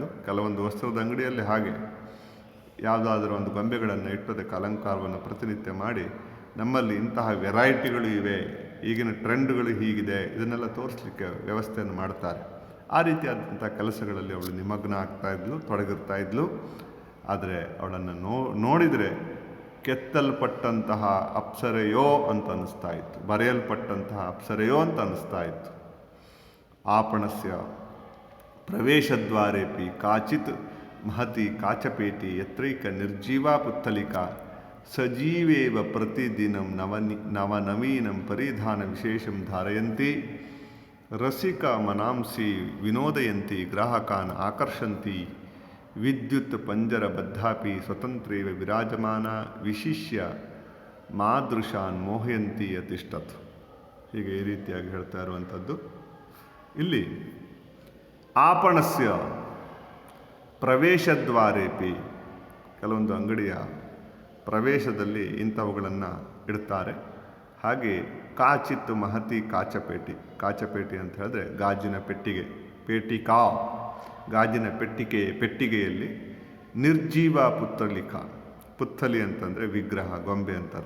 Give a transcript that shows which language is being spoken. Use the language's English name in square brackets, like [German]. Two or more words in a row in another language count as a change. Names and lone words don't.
[Kannada] ಕೆಲವೊಂದು ವಸ್ತ್ರದ ಅಂಗಡಿಯಲ್ಲಿ ಹಾಗೆ ಯಾವುದಾದ್ರೂ ಒಂದು ಗೊಂಬೆಗಳನ್ನು ಇಟ್ಟು ಅದಕ್ಕೆ ಅಲಂಕಾರವನ್ನು ಪ್ರತಿನಿತ್ಯ ಮಾಡಿ, ನಮ್ಮಲ್ಲಿ ಇಂತಹ ವೆರೈಟಿಗಳು ಇವೆ, ಈಗಿನ ಟ್ರೆಂಡ್ಗಳು ಹೀಗಿದೆ, ಇದನ್ನೆಲ್ಲ ತೋರಿಸ್ಲಿಕ್ಕೆ ವ್ಯವಸ್ಥೆಯನ್ನು ಮಾಡ್ತಾರೆ. ಆ ರೀತಿಯಾದಂಥ ಕೆಲಸಗಳಲ್ಲಿ ಅವಳು ನಿಮಗ್ನ ಆಗ್ತಾ ಇದ್ಲು, ತೊಡಗಿರ್ತಾ ಇದ್ಲು. ಆದರೆ ಅವಳನ್ನು ನೋಡಿದರೆ ಕೆತ್ತಲ್ಪಟ್ಟಂತಹ ಅಪ್ಸರೆಯೋ ಅಂತ ಅನ್ನಿಸ್ತಾ ಇತ್ತು, ಬರೆಯಲ್ಪಟ್ಟಂತಹ ಅಪ್ಸರೆಯೋ ಅಂತ ಅನ್ನಿಸ್ತಾ ಇತ್ತು. [Sanskrit] आपणस्य प्रवेशद्वारेपि काचित् महती काचपेटी यत्रैक निर्जीवा पुत्तलिका सजीवेव प्रतिदिनं नवनवीनं परिधानविशेषं धारयन्ती रसिकमनांसि विनोदयन्ती ग्राहकान् आकर्षन्ती विद्युत् पंजरबद्धापि स्वतंत्रेव विराजमाना विशिष्य मादृशान् मोहयन्ती अतिष्ठत्. [Kannada] ಹೀಗೆ ಈ ರೀತಿಯಾಗಿ ಹೇಳ್ತಾ ಇರುವಂಥದ್ದು. ಇಲ್ಲಿ [Sanskrit] आपणस्य ಪ್ರವೇಶದ್ವಾರೇಪಿ, [Kannada] ಕೆಲವೊಂದು ಅಂಗಡಿಯ ಪ್ರವೇಶದಲ್ಲಿ ಇಂಥವುಗಳನ್ನು ಇಡ್ತಾರೆ. ಹಾಗೆ [Sanskrit] ಕಾಚಿತ್ ಮಹತಿ ಕಾಚಪೇಟಿ, ಕಾಚಪೇಟಿ [Kannada] ಅಂತ ಹೇಳಿದ್ರೆ ಗಾಜಿನ ಪೆಟ್ಟಿಗೆ, ಪೇಟಿಕಾ ಗಾಜಿನ ಪೆಟ್ಟಿಗೆಯಲ್ಲಿ [Sanskrit] ನಿರ್ಜೀವ ಪುತ್ತಲಿಕಾ, [Kannada] ಪುತ್ತಲಿ ಅಂತಂದರೆ ವಿಗ್ರಹ, ಗೊಂಬೆ ಅಂತ ಅರ್ಥ.